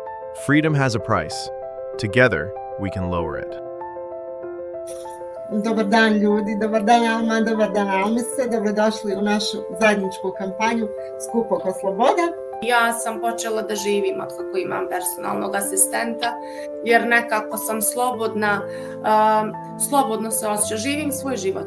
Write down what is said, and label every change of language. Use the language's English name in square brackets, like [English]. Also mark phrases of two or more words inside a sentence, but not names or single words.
[English] Freedom has a price. Together, we can lower it. [Bosnian] Dobar dan ljudi, dobar dan Alma, dobar dan Almise, dobrodošli u našu zajedničku kampanju Skup oko slobode. Ja sam počela da živim od kako imam personalnog asistenta, jer nekako sam slobodna, slobodno se osjećam, živim svoj život.